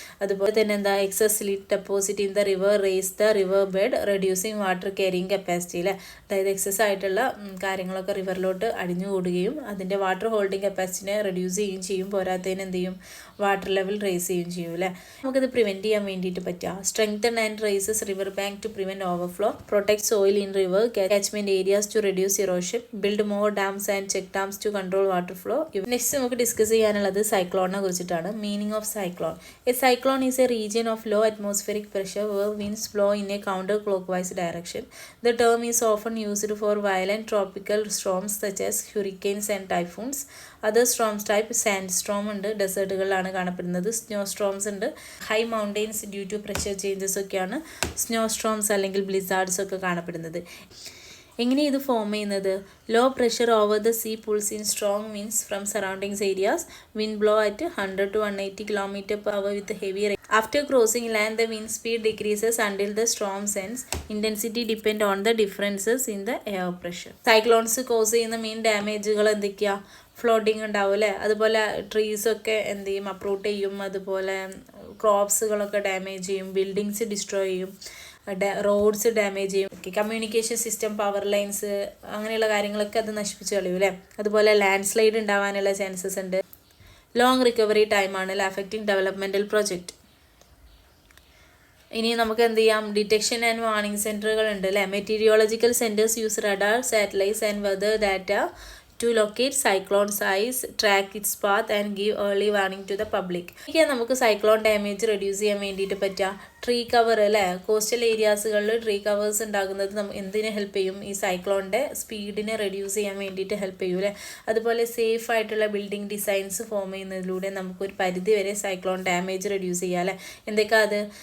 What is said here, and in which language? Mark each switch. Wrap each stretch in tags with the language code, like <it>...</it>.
<ml>അതുപോലെ തന്നെ എന്താ,</ml> <en>excess silt deposit in the river raise the river bed reducing water carrying capacity</en> <ml>അല്ലേ. അതായത് എക്സസ് ആയിട്ടുള്ള കാര്യങ്ങളൊക്കെ റിവറിലോട്ട് അടിഞ്ഞു കൂടുകയും അതിൻ്റെ വാട്ടർ ഹോൾഡിങ് കപ്പാസിറ്റിനെ റെഡ്യൂസ് ചെയ്യുകയും ചെയ്യും. പോരാത്തതിന് എന്ത് ചെയ്യും? വാട്ടർ ലെവൽ റേസ് ചെയ്യുകയും ചെയ്യും അല്ലേ. നമുക്കത് പ്രിവെൻറ്റ് ചെയ്യാൻ വേണ്ടിയിട്ട് പറ്റുക.</ml> <en>Strengthen and raises river bank to prevent overflow. Protect soil in river catchment areas to reduce erosion. Build more dams and check dams to control water flow. Next</en> <ml>നമുക്ക് discuss ചെയ്യാനുള്ളത് സൈക്ലോണിനെ കുറിച്ചിട്ടാണ്.</ml> <en>Meaning of cyclone: a cyclone is a region of low atmospheric pressure where winds blow in a counter clockwise direction. The term is often used for violent tropical storms such as hurricanes and typhoons.</en> <ml>Other സ്ട്രോംസ് type sand Strom ഉണ്ട്, ഡെസേർട്ടുകളിലാണ് കാണപ്പെടുന്നത്. Snow സ്ട്രോംസ് ഉണ്ട്, high mountains due to pressure changes ഒക്കെയാണ് snow സ്ട്രോംസ് അല്ലെങ്കിൽ Blizzards ഒക്കെ കാണപ്പെടുന്നത്.</ml> <en>എങ്ങനെയാണ് ഇത് ഫോം ചെയ്യുന്നത്? Low pressure over the sea pulls in strong winds from surroundings areas. Wind blow at 100 to 180 km/h with heavy rain. After crossing land the wind speed decreases until the Strom sense. Intensity depend on the differences in the air pressure. Cyclones cos ചെയ്യുന്ന main ഡാമേജുകൾ</en> <ml>എന്തൊക്കെയാണ്? ഫ്ലോഡിങ് ഉണ്ടാവും അല്ലേ. അതുപോലെ ട്രീസൊക്കെ എന്ത് ചെയ്യും? Uproot ചെയ്യും. അതുപോലെ ക്രോപ്സുകളൊക്കെ damage ചെയ്യും. ബിൽഡിങ്സ് ഡിസ്ട്രോയ് ചെയ്യും. റോഡ്സ് ഡാമേജ് ചെയ്യും. കമ്മ്യൂണിക്കേഷൻ സിസ്റ്റം, പവർ ലൈൻസ്, അങ്ങനെയുള്ള കാര്യങ്ങളൊക്കെ അത് നശിപ്പിച്ച് കളയും അല്ലേ. അതുപോലെ ലാൻഡ് സ്ലൈഡ് ഉണ്ടാവാനുള്ള ചാൻസസ് ഉണ്ട്. ലോങ് റിക്കവറി ടൈമാണ് അഫക്റ്റിംഗ് ഡെവലപ്മെൻറ്റൽ പ്രോജക്റ്റ്. ഇനി നമുക്ക് എന്ത് ചെയ്യാം? ഡിറ്റക്ഷൻ ആൻഡ് വാർണിംഗ് സെൻറ്ററുകൾ ഉണ്ട് അല്ലേ.</ml> <en>Meteorological centres use radar, satellites and weather data to locate cyclone size, track its path and give early warning to the public.</en> <ml>ഇതൊക്കെ നമുക്ക് സൈക്ലോൺ ഡാമേജ് റെഡ്യൂസ് ചെയ്യാൻ വേണ്ടിയിട്ട് പറ്റുക. ട്രീ കവർ അല്ലേ, കോസ്റ്റൽ ഏരിയാസുകളിൽ ട്രീ കവേഴ്സ് ഉണ്ടാകുന്നത് എന്തിനെ ഹെൽപ്പ് ചെയ്യും? ഈ സൈക്ലോണിൻ്റെ സ്പീഡിനെ റെഡ്യൂസ് ചെയ്യാൻ വേണ്ടിയിട്ട് ഹെൽപ്പ് ചെയ്യും അല്ലേ. അതുപോലെ സേഫ് ആയിട്ടുള്ള ബിൽഡിംഗ് ഡിസൈൻസ് ഫോം ചെയ്യുന്നതിലൂടെ നമുക്കൊരു പരിധി വരെ സൈക്ലോൺ ഡാമേജ് റെഡ്യൂസ് ചെയ്യാം അല്ലേ. എന്തൊക്കെയാണ് അത്?</ml>